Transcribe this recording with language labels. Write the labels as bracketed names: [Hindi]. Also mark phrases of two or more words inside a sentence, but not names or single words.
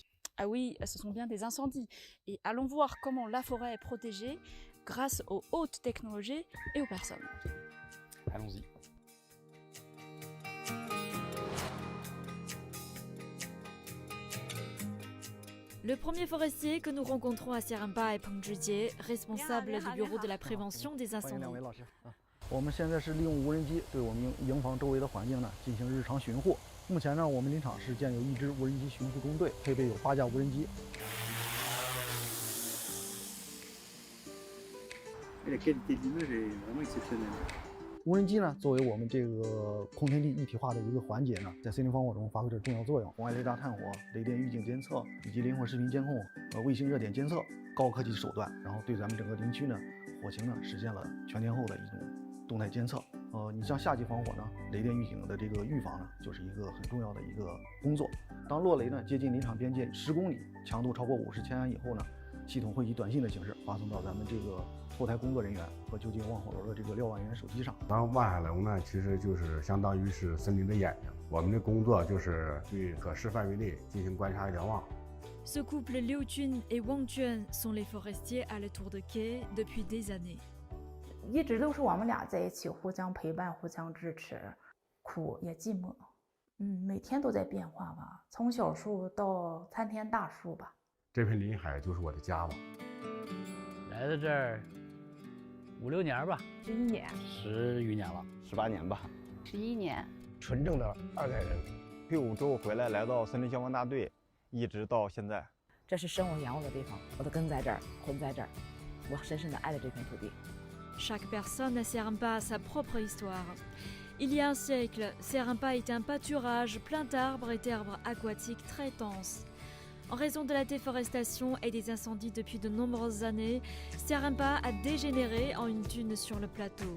[French] Ah oui, ce sont bien des incendies. Et allons voir comment la forêt est protégée grâce aux hautes technologies et aux personnes. Allons-y. Le premier forestier que nous rencontrons à Seremba est Peng Zhijie, responsable du bureau de la prévention des [Chinese] 欢迎 [French] incendies. [Chinese] 两位老师啊！我们现在是利用无人机对我们营房周围的环境呢进行日常巡护。目前呢，我们林场是建有一支无人机巡护中队，配备有8架无人机。 [French] La qualité de l'image est vraiment exceptionnelle. [Chinese] 无人机呢，作为我们这个空天地一体化的一个环节呢，在森林防火中发挥着重要作用。红外雷达探火、雷电预警监测以及灵活视频监控、卫星热点监测，高科技手段，然后对咱们整个林区呢火情呢实现了全天候的一种动态监测。你像夏季防火呢，雷电预警的这个预防呢，就是一个很重要的一个工作。当落雷呢接近林场边界10公里，强度超过50千安以后呢，系统会以短信的形式发送到咱们这个后台工作人员和就近望火楼的这个瞭望员手机上。然后望海楼呢，其实就是相当于是森林的眼睛。我们的工作就是对可视范围内进行观察瞭望。 [French] Ce couple Liu Jun et Wang Juan sont les forestiers à la tour de quai depuis des années. [Chinese] 一直都是我们俩在一起，互相陪伴，互相支持，苦也寂寞。每天都在变化吧，从小树到参天大树吧。这片林海就是我的家吧。来到这儿5、6年吧 11年，10余年了 18年吧。 11年，纯正的2代人。退伍之后回来，来到森林消防大队，一直到现在。这是生我养我的地方，我的根在这儿，魂在这儿，我深深的爱着这片土地。 [French] Chaque personne à Seremba a sa propre histoire. Il y a un siècle, Seremba était un pâturage plein d'arbres et d'herbes aquatiques très denses. En raison de la déforestation et des incendies depuis de nombreuses années, Seremba a dégénéré en une dune sur le plateau.